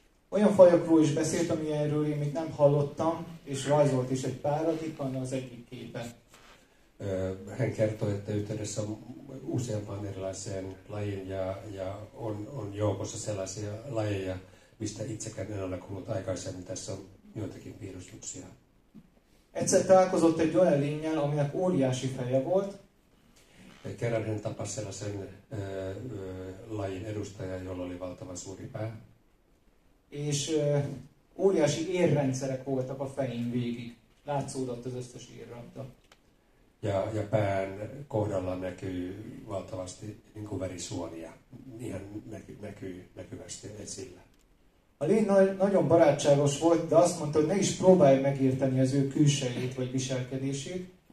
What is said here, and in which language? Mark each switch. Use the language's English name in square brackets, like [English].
[Hungarian] Olyan fajokról is beszélt, amilyenről én még nem hallottam, és rajzolt is egy párat, itt van az egyik képe. [Finnish] Hän kertoi, että yhteydessä on useampaan erilaiseen lajiin ja on joukossa sellaisia lajeja, mistä itsekään en ole kuullut aikaisemmin. Tässä on joitakin piirustuksia. [Hungarian] Egyszer találkozott egy olyan lénnyel, aminek óriási feje volt. [Finnish] Kerran hän tapasi sellaisen lajin edustajan, jolla oli valtavan suuri pää. [Hungarian] És óriási érrendszerek voltak a fején végig. Látszódott az összes érrendta. [Finnish] Ja pään kohdalla näkyy valtavasti niin kuin verisuonia. Ihan näkyy näkyvästi esillä. [Hungarian] A lény nagyon barátságos volt, de azt mondta, hogy ne is próbálj megérteni az ő külsejét vagy viselkedését.